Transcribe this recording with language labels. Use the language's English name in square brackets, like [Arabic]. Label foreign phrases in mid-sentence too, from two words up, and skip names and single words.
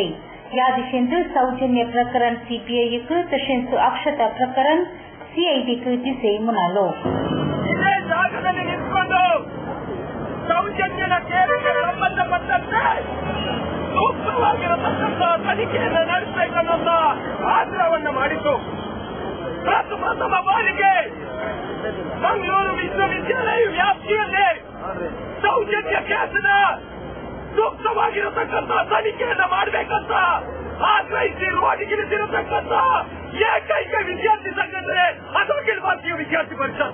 [Konkani] या दिशेंत सौजन्य प्रकरण सीबीआयक तसेच अक्षता प्रकरण सीआईडीक दिसे म्हणालो. [Kannada] ಸೌಜನ್ಯನ ಕೇರಿಗೆ ಸಂಬಂಧಪಟ್ಟಂತೆ ಸೂಕ್ತವಾಗಿರತಕ್ಕಂಥ ತನಿಖೆಯನ್ನು ನಡೆಸಬೇಕನ್ನೋದ ಆಗ್ರಹವನ್ನು ಮಾಡಿತು. ಪ್ರಥಮ ಬಾರಿಗೆ ಮಂಗಳೂರು ವಿಶ್ವವಿದ್ಯಾಲಯ ವ್ಯಾಪ್ತಿಯಲ್ಲಿ ಸೌಜನ್ಯ ಕೇಸಿನ ಸೂಕ್ತವಾಗಿರತಕ್ಕಂಥ ತನಿಖೆಯನ್ನು ಮಾಡಬೇಕಂತ ಆಗ್ರಹಿಸಿ ರೋಡಿಗಿಳಿಸಿರತಕ್ಕಂಥ ಏಕೈಕ ವಿದ್ಯಾರ್ಥಿ ಸಂಘಟನೆ ಅದು ಅಖಿಲ ಭಾರತೀಯ ವಿದ್ಯಾರ್ಥಿ ಪರಿಷತ್.